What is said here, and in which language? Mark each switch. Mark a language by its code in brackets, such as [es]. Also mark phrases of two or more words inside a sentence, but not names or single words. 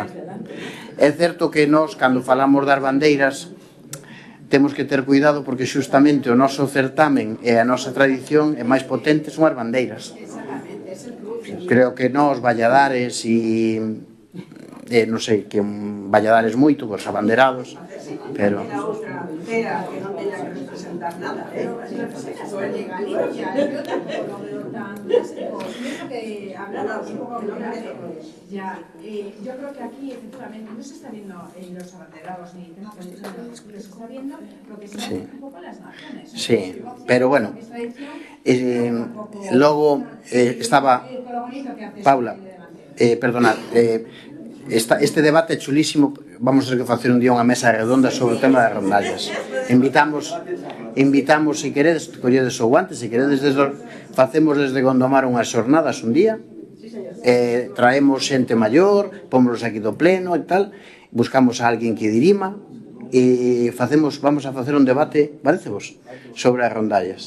[gl] É certo que nós, cando falamos das bandeiras, temos que ter cuidado porque xustamente o noso certamen e a nosa tradición é máis potente son as bandeiras. Creo que nós, Valladares e non sei, que Valladares moito, os abanderados, pero... A outra aldea que non teña que representar nada, [es] Ya, yo creo que aquí efectivamente no se está viendo los abanderados ni temas que se está viendo lo que se ve un poco las naciones. Sí, [gl] pero bueno, logo estaba Paula, perdonad, este debate é chulísimo. Vamos a ter que facer un día unha mesa redonda sobre o tema das rondallas. Invitamos, se queredes, colledes o guante, se queredes, facemos desde Gondomar unhas xornadas un día, traemos xente maior, pómonos aquí do pleno e tal, buscamos a alguén que dirima e vamos a facer un debate, parecevos, sobre as rondallas.